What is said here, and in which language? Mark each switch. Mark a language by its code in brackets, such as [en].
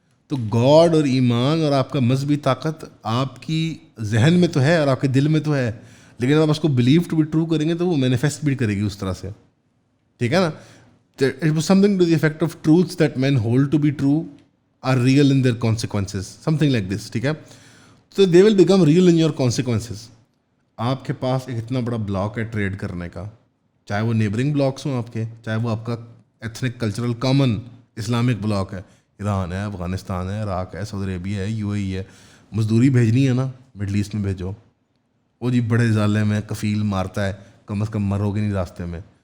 [ur] تو گاڈ اور ایمان اور آپ کا مذہبی طاقت آپ کی ذہن میں تو ہے اور آپ کے دل میں تو ہے, لیکن آپ اس کو [en] believe to be true [ur] کریں گے تو وہ مینیفیسٹ بھی کرے گی اس طرح سے, ٹھیک ہے نا. [en] it was something to the effect of truths that men hold to be true are real in their consequences, something like this, [ur] ٹھیک ہے. [en] تو they will become real in your consequences. [ur] آپ کے پاس ایک اتنا بڑا بلاک ہے trade کرنے کا, چاہے وہ نیبرنگ بلاکس ہوں آپ کے, چاہے وہ آپ کا ethnic cultural common Islamic block ہے, ایران ہے, افغانستان ہے, عراق ہے, سعودی عربیہ ہے, UAE ہے. مزدوری بھیجنی ہے نا, مڈل ایسٹ میں بھیجو. وہ جی بڑے ظالم ہے, کفیل مارتا ہے, کم از کم مرو گے نہیں راستے میں.